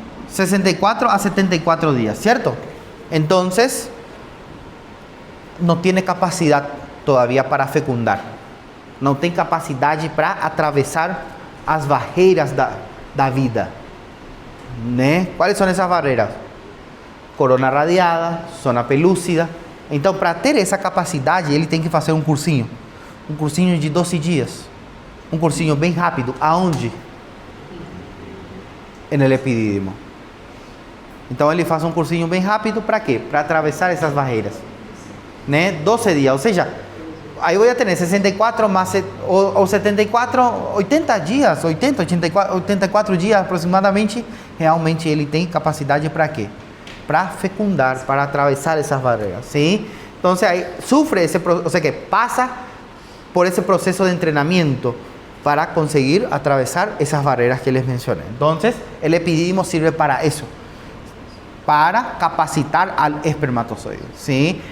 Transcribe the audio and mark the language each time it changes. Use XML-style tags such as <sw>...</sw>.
<es>64 a 74 días, ¿cierto? Entonces, no tiene capacidad todavía para fecundar. No tiene capacidad para atravesar</es> <pt>as barreiras da vida, né?</pt> <es>¿Cuáles son esas barreiras? Corona radiada, zona pelúcida.</es> <pt>Então, para ter essa capacidade, ele tem que fazer um cursinho de 12 dias, um cursinho bem rápido. Aonde? No epidídimo. Então, ele faz um cursinho bem rápido para quê? Para atravessar essas barreiras, né? 12 dias, ou seja, aí eu ia ter 64 mais ou 74, 80 dias, 84 dias aproximadamente, realmente ele tem capacidade para quê? Para fecundar, para atravesar essas barreiras, ¿sí?</pt> <es>Entonces ahí sufre ese proceso, o sea que pasa por ese proceso de entrenamiento para conseguir atravesar esas barreras que les mencioné. Entonces el epidídimo sirve para eso, para capacitar al espermatozoide, ¿sí?</es>